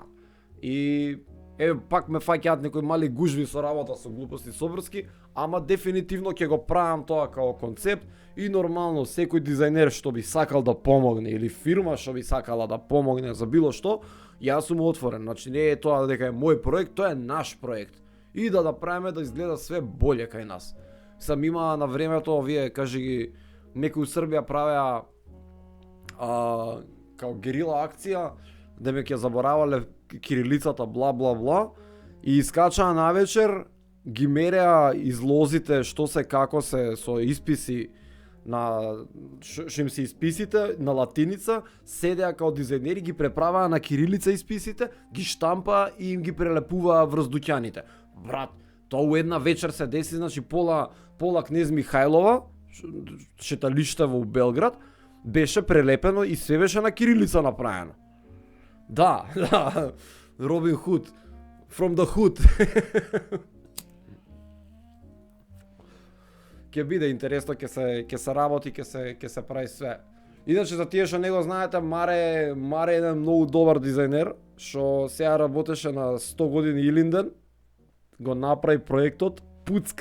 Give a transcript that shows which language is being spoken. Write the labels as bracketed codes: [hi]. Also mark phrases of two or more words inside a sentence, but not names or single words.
[mk] И пак ме фаќаат некои мали гужви со работа со глупости собрски, ама дефинитивно ќе го правам тоа као концепт и нормално секој дизајнер што би сакал да помогне или фирма што би сакала да помогне за било што, јас сум отворен. Значи не е тоа дека е мој проект, тоа е наш проект. И да правиме да изгледа [sr] све боле [mk] кај нас. Сам има на времето, овие, кажи ги, некои у Србија правеа као герила акција, да ме ќе заборавале кирилицата, бла бла бла, и искачаа навечер, ги мереа излозите што се како се со исписи на што им се исписите на латиница, седеа као дизајнери, ги преправаа на кирилица исписите, ги штампаа и им ги прелепуваа врз дуќаните. Брат, тоа у една вечер се деси, значи пола Кнез Михајлова, шеталиште во Белград, беше прелепено и све беше на кирилица направено. Да, Робин Худ, [en] from the hood. [mk] Ќе биде интересно, ќе се работи, ќе се прави све. Иначе за тие што не го знаете, Маре е еден многу добар дизајнер, што сега работеше на 100 години Илинден, го направи проектот пуцка.